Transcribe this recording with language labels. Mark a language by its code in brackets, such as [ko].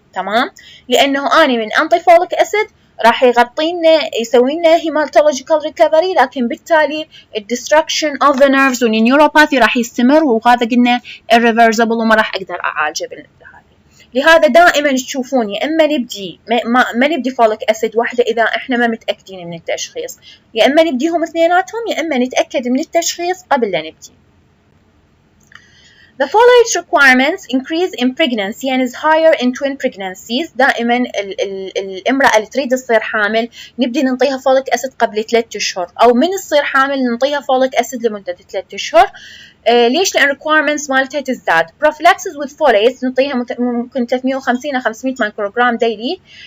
[ar] تمام؟ لأنه أنا من أنطي folic acid راح يغطينا يسوي لنا hematological recovery، لكن بالتالي [en] destruction of the nerves [ar] والنيوروباثي راح يستمر، وهذا قلنا irreversible وما راح أقدر أعالجه بالهذه. لهذا دائما تشوفون يا إما نبدي ما نبدي فوليك أسيد واحدة إذا إحنا ما متأكدين من التشخيص، يا إما نبديهم اثنيناتهم، يا إما نتأكد من التشخيص قبل لا نبدي. [en] The folate requirements increase in pregnancy and is higher in twin pregnancies. [ar] دائما الامرأة اللي تريد تصير حامل نبدي ننطيها فوليك أسيد قبل 3 أشهر، أو من تصير حامل ننطيها فوليك أسيد لمدة 3 أشهر. ليش؟ لأن requirements مالتها تزداد. [en] prophylaxis with folates [ar] نعطيها ممكن 350 إلى 500 مايكروغرام ديلي.